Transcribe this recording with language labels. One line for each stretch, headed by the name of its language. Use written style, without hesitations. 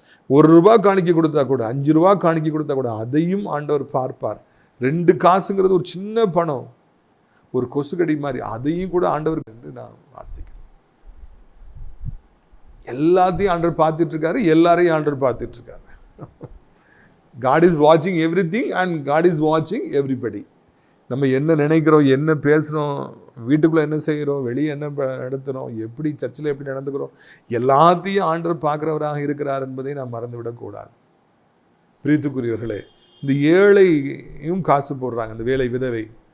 Tamil: ₹1 காணிக்கை கொடுத்தா கூட, 5 ரூபா காணிக்கை கொடுத்தா கூட அதையும் ஆண்டவர் பார்ப்பார். 2 காசுங்கிறது ஒரு சின்ன பணம், ஒரு கொசுக்கடி மாதிரி, அதையும் கூட ஆண்டவருக்கு என்று நான் வாசிக்கிறேன். எல்லாத்தையும் ஆண்டவர் பார்த்துட்டு இருக்காரு, எல்லாரையும் ஆண்டவர் பார்த்துட்டு இருக்காரு.
English: God is watching everything and God is watching everybody.
Tamil: நம்ம என்ன நினைக்கிறோம், என்ன பேசுகிறோம், வீட்டுக்குள்ளே என்ன செய்கிறோம், வெளியே என்ன நடத்துகிறோம், எப்படி சர்ச்சில் எப்படி நடந்துக்கிறோம், எல்லாத்தையும் ஆண்டவர் பார்க்குறவராக இருக்கிறார் என்பதை நாம் மறந்துவிடக்கூடாது. பிரியத்துக்குரியவர்களே, இந்த ஏழையும் காசு போடுறாங்க, இந்த வேலை விதவை.